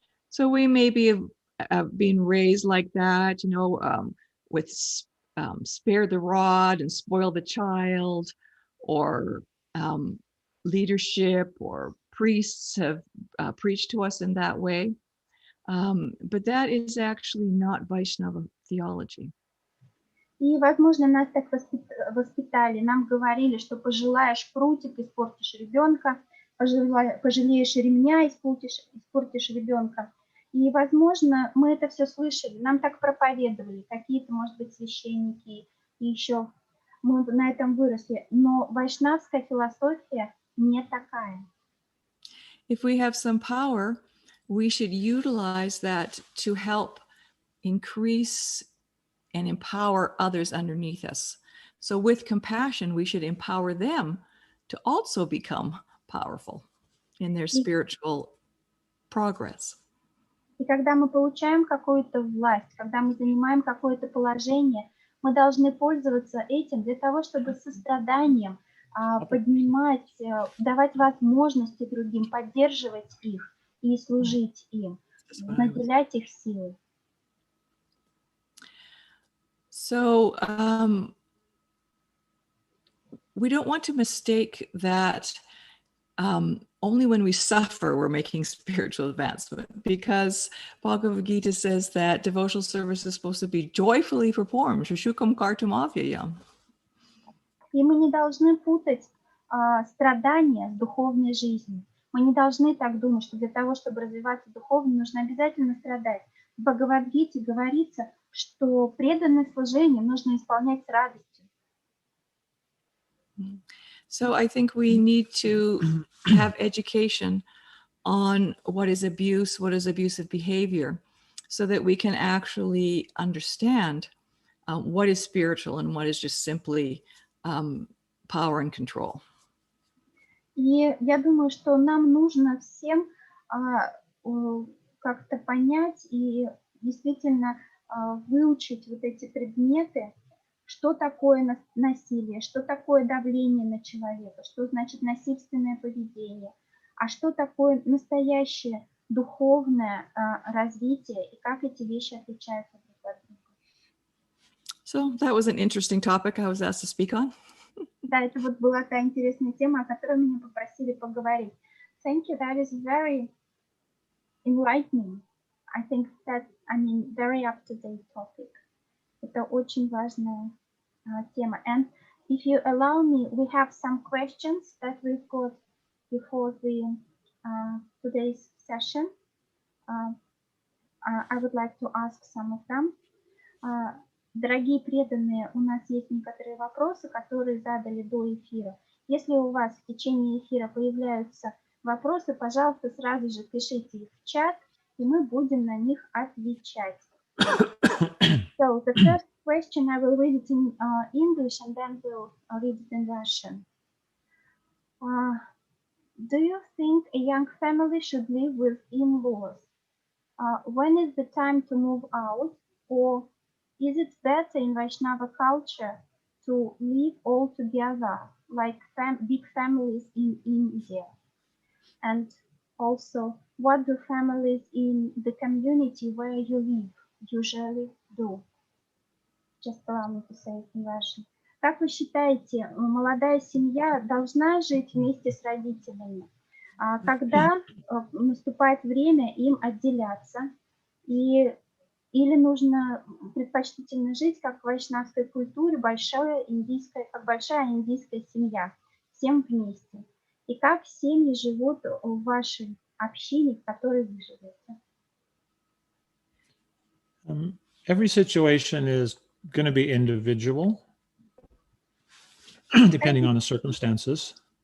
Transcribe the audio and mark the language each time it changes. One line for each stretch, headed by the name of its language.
English: So we may be being raised like that, with spare the rod and spoil the child, or leadership or priests have preached to us in that way. But that is actually not Vaishnava theology.
Russian: И, возможно, нас так воспитали, нам говорили, что пожелаешь прутик, испортишь ребенка, пожалеешь ремня, испортишь ребенка. И, возможно, мы это все слышали, нам так проповедовали, какие-то, может быть, священники, и еще мы на этом выросли. Но вайшнавская философия не такая.
English: If we have some power, we should utilize that to help increase and empower others underneath us. So with compassion, we should empower them to also become powerful in their spiritual progress.
Russian: И когда мы получаем какую-то власть, когда мы занимаем какое-то положение, мы должны пользоваться этим для того, чтобы состраданием поднимать, давать возможности другим, поддерживать их и служить им, наделять их силой.
English: So we don't want to mistake that only when we suffer we're making spiritual advancement, because Bhagavad Gita says that devotional service is supposed to be joyfully performed.
Sanskrit: Shushukam kartum avyayam.
Russian: И мы не должны путать страдания с духовной жизнью. Мы не должны так думать, что для того, чтобы развиваться духовно, нужно обязательно страдать. В Бхагавад-гите говорится, что преданное служение нужно исполнять с радостью.
English: So I think we need to have education on what is abuse, what is abusive behavior, so that we can actually understand what is spiritual and what is just simply power and control.
Russian: И я думаю, что нам нужно всем как-то понять и действительно выучить вот эти предметы, что такое насилие, что такое давление на человека, что значит насильственное поведение, а что такое настоящее духовное развитие и как эти вещи отличаются друг от друга.
English: So that was an interesting topic I was asked to speak on.
Russian: Да, это вот была та интересная тема, о которой меня попросили поговорить.
English: Thank you, that is very enlightening. I think that, very up-to-date topic.
Russian: Это очень важная тема.
English: And if you allow me, we have some questions that we've got before the today's session. I would like to ask some of them.
Russian: Дорогие преданные, у нас есть некоторые вопросы, которые задали до эфира. Если у вас в течение эфира появляются вопросы, пожалуйста, сразу же пишите их в чат, и мы будем на них отвечать.
English: So the first question, I will read it in English and then we'll read it in Russian. Do you think a young family should live with in-laws? When is the time to move out? Or is it better in Vaishnava culture to live all together, like big families in India? And also, what do families in the community where you live usually do? Just allow me to say it in Russian.
Russian: Как вы считаете, молодая семья должна жить вместе с родителями? Когда наступает время им отделяться? Или нужно предпочтительно жить, как в вайшнавской культуре, как большая индийская семья, всем вместе? И как семьи живут в вашей общине, в которой вы живете?
English: Every situation is going to be individual, depending on the circumstances.